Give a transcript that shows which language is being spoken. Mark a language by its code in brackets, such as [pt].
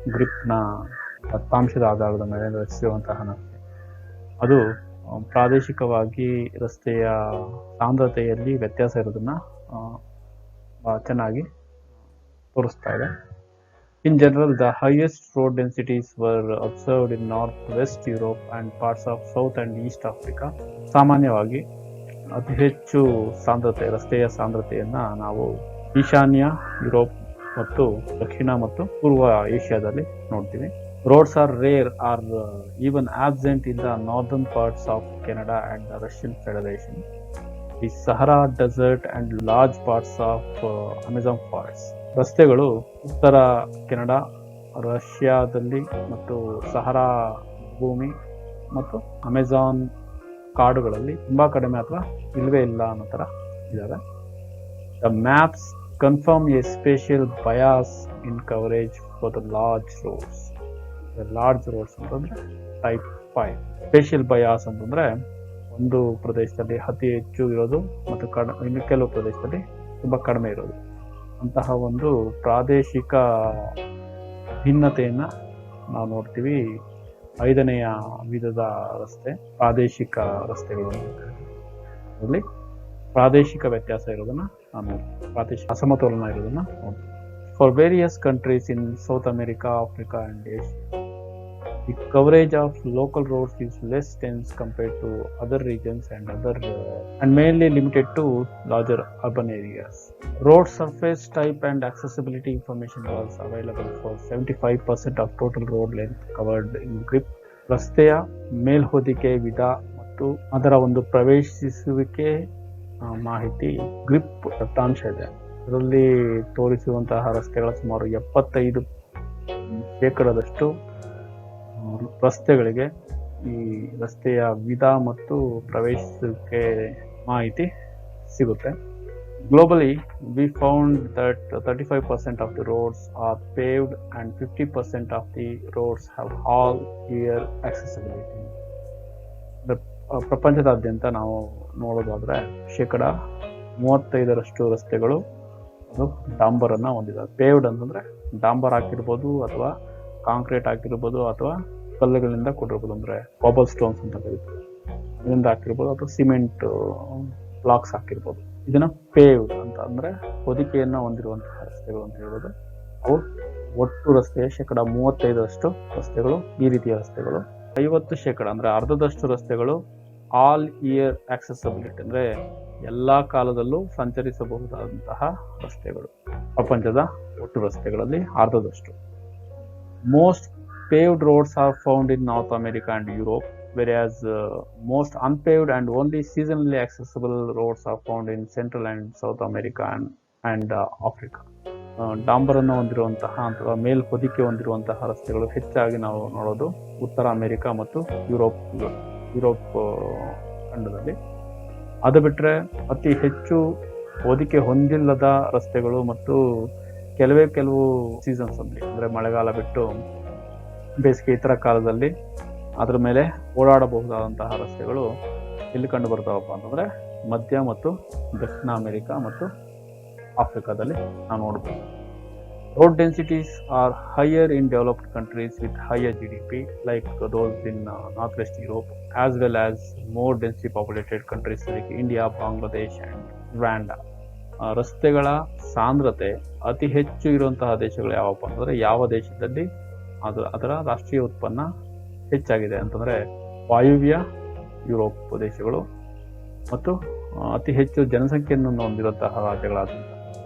[kn] GRIP ನ ದತ್ತಾಂಶದ ಆಧಾರದ ಮೇಲೆ ರಚಿಸಿರುವಂತಹ ನಕ್ಷೆ ಅದು ಪ್ರಾದೇಶಿಕವಾಗಿ ರಸ್ತೆಯ ಸಾಂದ್ರತೆಯಲ್ಲಿ ವ್ಯತ್ಯಾಸ ಇರೋದನ್ನ ಚೆನ್ನಾಗಿ ತೋರಿಸ್ತಾ ಇದೆ. [en] In general, the highest road densities were observed in Northwest Europe and parts of South and East Africa. [kn] ಸಾಮಾನ್ಯವಾಗಿ ಅತಿ ಹೆಚ್ಚು ಸಾಂದ್ರತೆ, ರಸ್ತೆಯ ಸಾಂದ್ರತೆಯನ್ನ ನಾವು ಈಶಾನ್ಯ ಯುರೋಪ್ ಮತ್ತು ದಕ್ಷಿಣ ಮತ್ತು ಪೂರ್ವ ಏಷ್ಯಾದಲ್ಲಿ ನೋಡ್ತೀವಿ. [en] Roads are rare or even absent in the northern parts of Canada and the Russian Federation, the Sahara Desert and large parts of Amazon forests. [kn] ರಸ್ತೆಗಳು ಉತ್ತರ ಕೆನಡಾ, ರಷ್ಯಾದಲ್ಲಿ ಮತ್ತು ಸಹರಾ ಭೂಮಿ ಮತ್ತು ಅಮೆಜಾನ್ ಕಾಡುಗಳಲ್ಲಿ ತುಂಬಾ ಕಡಿಮೆ ಅಥವಾ ಇಲ್ವೇ ಇಲ್ಲ ಅನ್ನೋ ಥರ ಇದ್ದಾವೆ. [en] The maps confirm a spatial bias in coverage for the large roads. [kn] Large roads ಅಂತಂದ್ರೆ ಟೈಪ್ 5. ಸ್ಪೇಷಿಯಲ್ ಬಯಾಸ್ ಅಂತಂದ್ರೆ ಒಂದು ಪ್ರದೇಶದಲ್ಲಿ ಅತಿ ಹೆಚ್ಚು ಇರೋದು ಮತ್ತು ಇನ್ನು ಕೆಲವು ಪ್ರದೇಶದಲ್ಲಿ ತುಂಬಾ ಕಡಿಮೆ ಇರೋದು. ಅಂತಹ ಒಂದು ಪ್ರಾದೇಶಿಕ ಭಿನ್ನತೆಯನ್ನ ನಾವು ನೋಡ್ತೀವಿ. 5ನೆಯ ವಿಧದ ರಸ್ತೆ ಪ್ರಾದೇಶಿಕ ರಸ್ತೆಗಳು. ಅದರಲ್ಲಿ ಪ್ರಾದೇಶಿಕ ವ್ಯತ್ಯಾಸ ಇರೋದನ್ನ ನಾವು ನೋಡ್ತೀವಿ, ಪ್ರಾದೇಶಿಕ ಅಸಮತೋಲನ ಇರೋದನ್ನ ನೋಡ್ತೀವಿ. [en] For various countries in South America, Africa and Asia, the coverage of local roads is less dense compared to other regions and mainly limited to larger urban areas. Road surface type and accessibility information was available for 75% of total road length covered in GRIP. [kn] ರಸ್ತೆಯ ಮೇಲ್ಹೊದಿಕೆ ವಿಧ ಮತ್ತು ಅದರ ಒಂದು ಪ್ರವೇಶಿಸುವಿಕೆ ಮಾಹಿತಿ grip ದತ್ತಾಂಶ ಇದೆ. ಇದರಲ್ಲಿ ತೋರಿಸುವಂತಹ ರಸ್ತೆಗಳ ಸುಮಾರು 75% ರಸ್ತೆಗಳಿಗೆ ಈ ರಸ್ತೆಯ ವಿಧ ಮತ್ತು ಪ್ರವೇಶಿಸುವಿಕೆ ಮಾಹಿತಿ ಸಿಗುತ್ತೆ. [en] Globally, we found that 35% of the roads are paved and 50% of the roads have all-year accessibility. [kn] ಪ್ರಪಂಚದಾದ್ಯಂತ ನಾವು ನೋಡೋದಾದ್ರೆ 35% ರಸ್ತೆಗಳು ಅದು ಡಾಂಬರ್ ಅನ್ನ ಹೊಂದಿದೆ. ಪೇವ್ಡ್ ಅಂತಂದ್ರೆ ಡಾಂಬರ್ ಹಾಕಿರ್ಬೋದು ಅಥವಾ ಕಾಂಕ್ರೀಟ್ ಹಾಕಿರ್ಬೋದು ಅಥವಾ ಕಲ್ಲುಗಳಿಂದ ಕೊಟ್ಟಿರ್ಬೋದು, ಅಂದ್ರೆ ಕಾಬಲ್ ಸ್ಟೋನ್ಸ್ ಅಂತ ಕರೀತಾರೆ, ಇದರಿಂದ ಹಾಕಿರ್ಬೋದು ಅಥವಾ ಸಿಮೆಂಟ್ ಬ್ಲಾಕ್ಸ್ ಹಾಕಿರ್ಬೋದು. ಇದನ್ನ ಪೇವ್ಡ್ ಅಂತ ಅಂದ್ರೆ ಹೊದಿಕೆಯನ್ನ ಹೊಂದಿರುವಂತಹ ರಸ್ತೆಗಳು ಅಂತ ಹೇಳ್ಬೋದು. ಅವು ಒಟ್ಟು ರಸ್ತೆಯ 35% ರಸ್ತೆಗಳು ಈ ರೀತಿಯ ರಸ್ತೆಗಳು. 50% ಅಂದ್ರೆ ಅರ್ಧದಷ್ಟು ರಸ್ತೆಗಳು ಆಲ್ ಇಯರ್ ಆಕ್ಸೆಸಿಬಿಲಿಟಿ, ಅಂದ್ರೆ ಎಲ್ಲಾ ಕಾಲದಲ್ಲೂ ಸಂಚರಿಸಬಹುದಾದಂತಹ ರಸ್ತೆಗಳು. ಪ್ರಪಂಚದ ಒಟ್ಟು ರಸ್ತೆಗಳಲ್ಲಿ ಅರ್ಧದಷ್ಟು. [en] Most paved roads are found in North America and Europe, whereas most unpaved and only seasonally accessible roads are found in Central and South America and Africa. [kn] ಡಾಂಬರ್ ಅನ್ನು ಹೊಂದಿರುವಂತಹ ಅಥವಾ ಮೇಲ್ಹೊದಿಕೆ ಹೊಂದಿರುವಂತಹ ರಸ್ತೆಗಳು ಹೆಚ್ಚಾಗಿ ನಾವು ನೋಡೋದು ಉತ್ತರ ಅಮೆರಿಕ ಮತ್ತು ಯುರೋಪ್ ಖಂಡದಲ್ಲಿ. ಅದು ಬಿಟ್ಟರೆ ಅತಿ ಹೆಚ್ಚು ಹೊದಿಕೆ ಹೊಂದಿಲ್ಲದ ರಸ್ತೆಗಳು ಮತ್ತು ಕೆಲವು ಸೀಸನ್ಸ್ ಅಲ್ಲಿ, ಅಂದ್ರೆ ಮಳೆಗಾಲ ಬಿಟ್ಟು ಬೇಸಿಗೆ ಇತರ ಕಾಲದಲ್ಲಿ ಅದರ ಮೇಲೆ ಓಡಾಡಬಹುದಾದಂತಹ ರಸ್ತೆಗಳು ಎಲ್ಲಿ ಕಂಡು ಬರ್ತಾವಪ್ಪ ಅಂತಂದರೆ ಮಧ್ಯ ಮತ್ತು ದಕ್ಷಿಣ ಅಮೆರಿಕ ಮತ್ತು ಆಫ್ರಿಕಾದಲ್ಲಿ ನಾವು ನೋಡ್ಬೋದು. [en] Road densities are higher in developed countries with higher GDP, like those in Northwest Europe, as well as more densely populated countries like India, Bangladesh, and Rwanda. [kn] ರಸ್ತೆಗಳ ಸಾಂದ್ರತೆ ಅತಿ ಹೆಚ್ಚು ಇರುವಂತಹ ದೇಶಗಳು ಯಾವಪ್ಪ ಅಂತಂದರೆ, ಯಾವ ದೇಶದಲ್ಲಿ ಅದರ ರಾಷ್ಟ್ರೀಯ ಉತ್ಪನ್ನ ಹೆಚ್ಚಾಗಿದೆ ಅಂತಂದರೆ ವಾಯುವ್ಯ ಯುರೋಪ್ ದೇಶಗಳು ಮತ್ತು ಅತಿ ಹೆಚ್ಚು ಜನಸಂಖ್ಯೆಯನ್ನು ಹೊಂದಿರುವಂತಹ ರಾಜ್ಯಗಳಾದಂಥ.